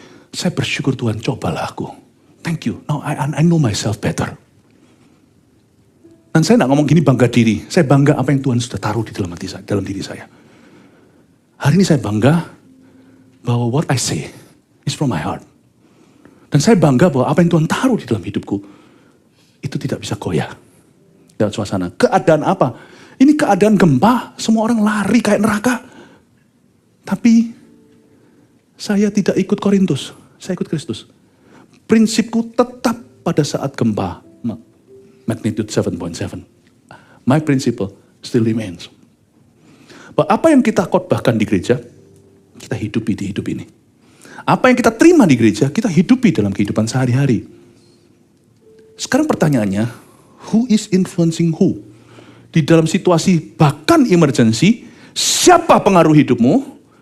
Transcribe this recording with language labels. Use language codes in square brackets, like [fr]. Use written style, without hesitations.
[id] Saya bersyukur Tuhan, cobalah aku. [en] Thank you, now I know myself better. [id] Dan saya tidak ngomong gini bangga diri. Saya bangga apa yang Tuhan sudah taruh di dalam hati saya, dalam diri saya. Hari ini saya bangga bahwa [en] what I say is from my heart. [id] Dan saya bangga bahwa apa yang Tuhan taruh di dalam hidupku itu tidak bisa goyah. Dalam suasana. Keadaan apa? Ini keadaan gempa. Semua orang lari kayak neraka. Tapi saya tidak ikut Korintus. Saya ikut Kristus. Prinsipku tetap pada saat gempa. [en] Magnitude 7.7. My principle still remains. [id] Bahwa apa yang kita khotbahkan di gereja, kita hidupi di hidup ini. Apa yang kita terima di gereja, kita hidupi dalam kehidupan sehari-hari. Sekarang pertanyaannya, [en] who is influencing who? [id] Di dalam situasi bahkan emergency, siapa pengaruh hidupmu?